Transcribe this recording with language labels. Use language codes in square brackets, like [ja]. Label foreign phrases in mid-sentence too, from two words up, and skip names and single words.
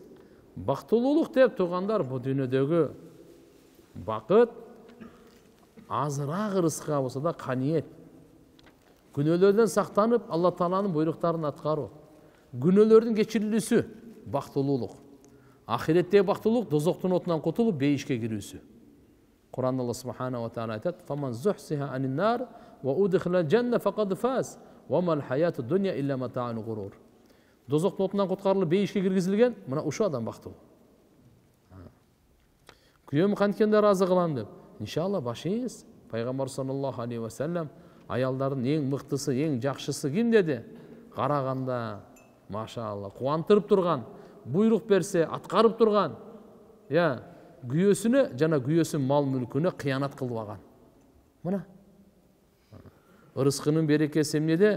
[ky] Бактылуулук деп тургандар бу дүйнөдөгү бакыт азыраак ырыска болсо да каниет. Күнөөлөрдөн сактанып, Алла Тааланын буйруктарын аткаруу. Күнөөлөрдүн кечирилүүсү бактылуулук. Ахиреттеги бактылуулук дозоктун отунан кутулуп бейишке кирүүсү. [ar] Кур'анда الله سبحانه وتعالى айтат: "فمن زحزح عن النار وأدخل الجنة فقد فاز وما الحياة الدنيا إلا متاع الغرور. [ky] Дозоктун отунан куткарылып бейишке киргизилген, мына ушул адам бактылуу. Күйөөм канткенде ыраазы кылам деп. Иншалла башыңыз. Пайгамбар [ar] صلى الله عليه وسلم [ky] аялдардын эң мыктысы, эң жакшысы ким деди? Караганда, машалла, кубантырып турган, буйрук берсе аткарып турган. Я, күйөөсүнө жана күйөөсүнүн мал мүлкүнө кыянат кылбаган. Мына. Рызкынын берекеси эмнеде?